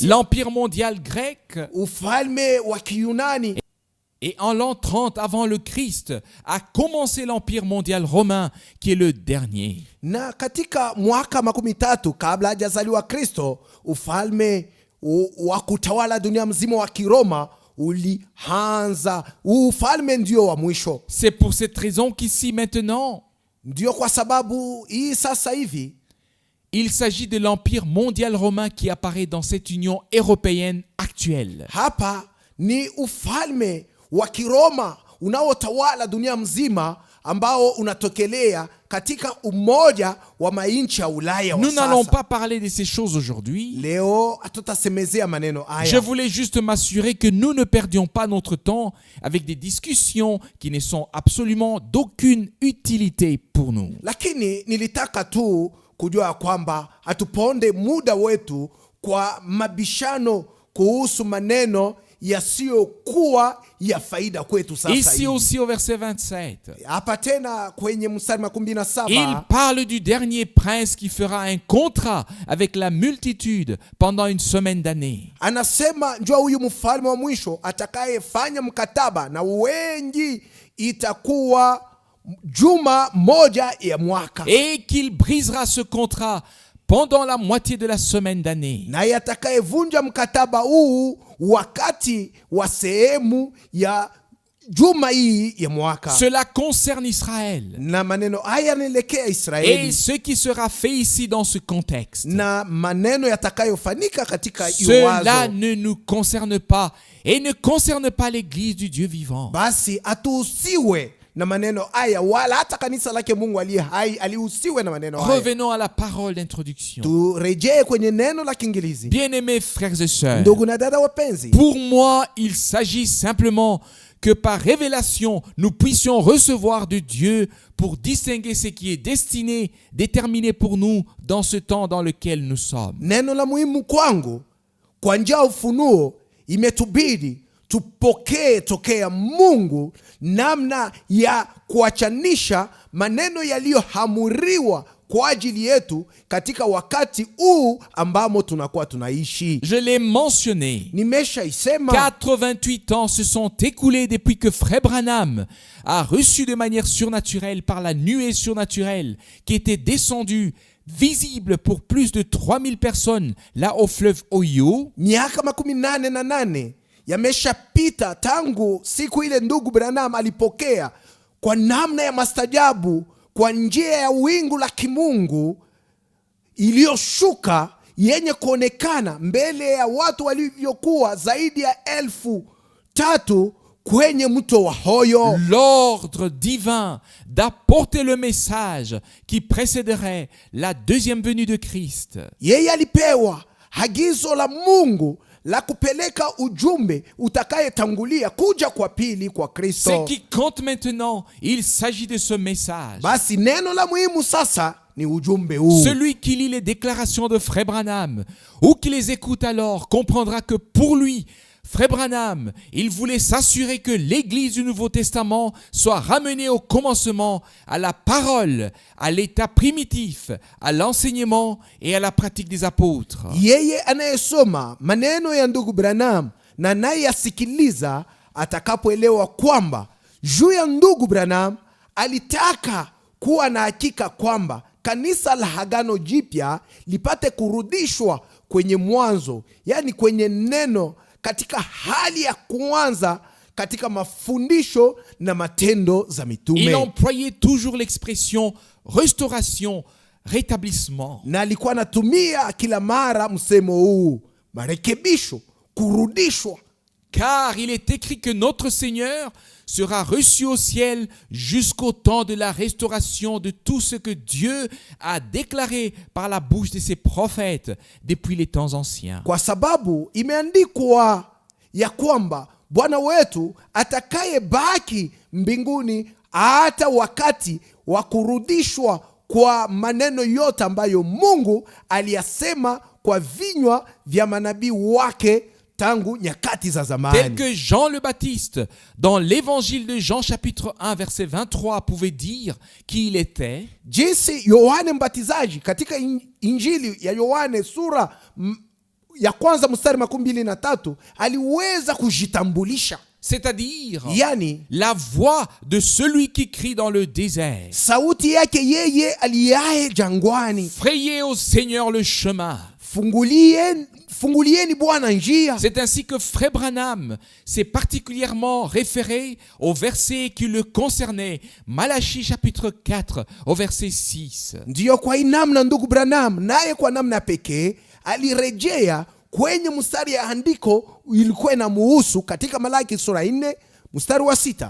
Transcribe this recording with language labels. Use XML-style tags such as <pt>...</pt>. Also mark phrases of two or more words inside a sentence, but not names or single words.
<fr>l'empire mondial grec.</fr> <sw>ufalme wa Kiyunani.</sw> <fr>Et en l'an 30 avant le Christ a commencé l'empire mondial romain qui est le dernier.</fr> <sw>Na katika mwaka 13 kabla hajazaliwa Kristo, ufalme wa kutawala dunia mzima wa Kiroma ulianza. Ufalme ndio wa mwisho.</sw> <fr>C'est pour cette raison qu'ici maintenant,</fr> <sw>Ndio kwa sababu hii sasa hivi</sw> <fr>il s'agit de l'empire mondial romain qui apparaît dans cette union européenne actuelle.</fr> <sw>hapa ni ufalme wa Kiroma unaotawala dunia mzima ambao unatokelea katika umoja wa mainchi ya Ulaya wa</sw> <fr>Nous n'allons</fr> <sw>sasa.</sw> <fr>pas parler de ces choses aujourd'hui.</fr> <sw>Leo hatutasemezea maneno</sw> <fr>Je</fr> <sw>haya.</sw> <fr>voulais juste m'assurer que nous ne perdions pas notre temps avec des discussions qui ne sont absolument d'aucune utilité pour nous.</fr> <sw>Lakini nilitaka tu kujua ya kwamba hatuponde muda wetu kwa mabishano kuhusu maneno yasiyokuwa ya faida kwetu sasa</sw> <fr>Ici</fr> <sw>hivi.</sw> <fr>aussi au verset 27,</fr> <sw>Hapa tena kwenye mstari 17</sw> <fr>il parle du dernier prince qui fera un contrat avec la multitude pendant une semaine d'années.</fr> <sw>anasema njoo huyu mfalme wa mwisho atakayefanya mkataba na wengi, itakuwa juma moja ya mwaka,</sw> <fr>Et qu'il brisera ce contrat pendant la moitié de la semaine d'année.</fr> <sw>naye atakayevunja mkataba huu wakati wa sehemu ya juma hii ya mwaka.</sw> <fr>Cela concerne Israël.</fr> <sw>Na maneno haya yanaelekea</sw> <fr>Et</fr> <sw>Israeli,</sw> <fr>ce qui sera fait ici dans ce contexte,</fr> <sw>na maneno yatakayofanyika katika hiyo</sw> <fr>cela</fr> <sw>wazo,</sw> <fr>ne nous concerne pas et ne concerne pas l'église du Dieu vivant.</fr> <sw>basi hatuhusiwe na maneno haya, wala hata kanisa lake Mungu aliye hai alihusiwe na maneno haya.</sw> <fr>Revenons à la parole d'introduction.</fr> <sw>Turejee kwenye neno la Kiingereza.</sw> <fr>Bien-aimés frères et sœurs,</fr> <sw>Ndugu na dada wapenzi,</sw> <fr>pour moi, il s'agit simplement que par révélation, nous puissions recevoir de Dieu pour distinguer ce qui est destiné, déterminé pour nous dans ce temps dans lequel nous sommes.</fr> <sw>neno la muhimu kwangu, kwa njia ya ufunuo imetubidi tupokee tokea Mungu namna ya kuachanisha maneno yaliyohamuriwa kwa ajili yetu katika wakati huu ambamo tunakuwa tunaishi.</sw> <fr>Je l'ai mentionné.</fr> <sw>Nimeshaisema</sw> <fr>88 ans se sont écoulés depuis que Frère Branham a reçu de manière surnaturelle par la nuée surnaturelle qui était descendue, visible pour plus de 3000 personnes là au fleuve Ohio.</fr> <sw>miaka 88 yameshapita tangu siku ile ndugu Branham alipokea kwa namna ya mastajabu, kwa njia ya wingu la kimungu iliyoshuka yenye kuonekana mbele ya watu walivyokuwa zaidi ya 3,000 kwenye mto wa Ohio.</sw> <fr>L'ordre divin d'apporter le message qui précéderait la deuxième venue de Christ.</fr> <sw>Yeye alipewa agizo la Mungu la kupeleka ujumbe utakayetangulia kuja kwa pili kwa</sw> <fr>Ce</fr> <sw>Kristo.</sw> <fr>qui compte maintenant, il s'agit de ce message.</fr> <sw>Basi neno la muhimu sasa ni ujumbe huu.</sw> <fr>Celui qui lit les déclarations de Frère Branham ou qui les écoute alors comprendra que pour lui, Frère Branham, il voulait s'assurer que l'Église du Nouveau Testament soit ramenée au commencement, à la parole, à l'état primitif, à l'enseignement et à la pratique des apôtres.</fr> <sw>Yeye anayesoma maneno ya ndugu Branham na anayeyasikiliza atakapoelewa kwamba juu ya ndugu Branham alitaka kuwa na hakika kwamba kanisa la Agano Jipya lipate kurudishwa kwenye mwanzo, yani kwenye neno, katika hali ya kwanza, katika mafundisho na matendo za mitume.</sw> <fr>Il employait toujours l'expression restauration, rétablissement.</fr> <sw>Na alikuwa anatumia kila mara msemo huu, marekebisho, kurudishwa.</sw> <fr>Car il est écrit que notre Seigneur sera reçu au ciel jusqu'au temps de la restauration de tout ce que Dieu a déclaré par la bouche de ses prophètes depuis les temps anciens.</fr> <sw>Kwa sababu imeandikwa ya kwamba Bwana wetu atakayebaki mbinguni hata wakati wa kurudishwa kwa maneno yote ambayo Mungu aliyasema kwa vinywa vya manabii wake tangu nyakati za zamani.</sw> <fr>Tel que Jean le Baptiste, dans l'évangile de Jean chapitre 1 verset 23, pouvait dire qui il était.</fr> <sw>Jinsi Yohane Mbatizaji katika injili ya Yohane sura ya kwanza mstari 23 aliweza kujitambulisha.</sw> <fr>C'est-à-dire</fr> <sw>yani,</sw> <fr>la voix de celui qui crie dans le désert.</fr> <sw>Sauti yake yeye aliaye jangwani.</sw> <fr>Frayez au Seigneur le chemin.</fr> <sw>Fungulieni Bwana njia.</sw> <fr>C'est ainsi que Frère Branham s'est particulièrement référé au verset qui le concernait, Malachie chapitre 4 au verset 6.</fr> <sw>Ndiyo kwa namna ndugu Branham naye kwa namna pekee alirejea kwenye mstari ya andiko ilikuwa inamuhusu katika Malaki sura 4 mstari wa 6.</sw>